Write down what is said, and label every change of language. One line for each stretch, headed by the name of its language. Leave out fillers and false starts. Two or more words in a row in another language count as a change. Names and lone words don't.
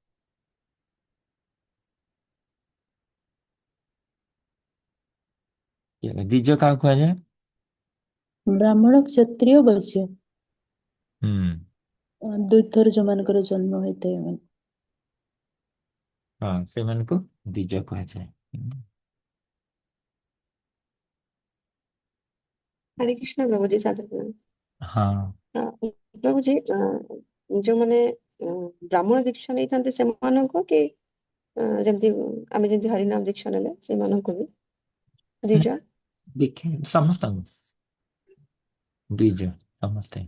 Odia: ଦ୍ୱିଜ କାହାକୁ କୁହାଯାଏ? ବ୍ରାହ୍ମଣ, କ୍ଷତ୍ରିୟ, ବୈଶ୍ୟ, ହୁଁ, ଦୁଇଥର ଯୋଉମାନଙ୍କର ଜନ୍ମ ହୋଇଥାଏ ମାନେ। ହଁ, ସେମାନଙ୍କୁ ଦ୍ୱିଜ କୁହାଯାଏ।
Hindi: हरे कृष्ण प्रभुजी साधु प्रणाम।
Odia: ହଁ, ପ୍ରଭୁଜୀ ଯୋଉମାନେ ବ୍ରାହ୍ମଣ ଦୀକ୍ଷା ନେଇଥାନ୍ତି ସେମାନଙ୍କୁ କି ଯେମିତି ଆମେ ଯେମିତି ହରିନାମ ଦୀକ୍ଷା ନେଲେ ସେମାନଙ୍କୁ ବି ଦ୍ୱିଜ? ଦେଖେ ସମସ୍ତଙ୍କୁ ଦ୍ୱିଜ ସମସ୍ତେ।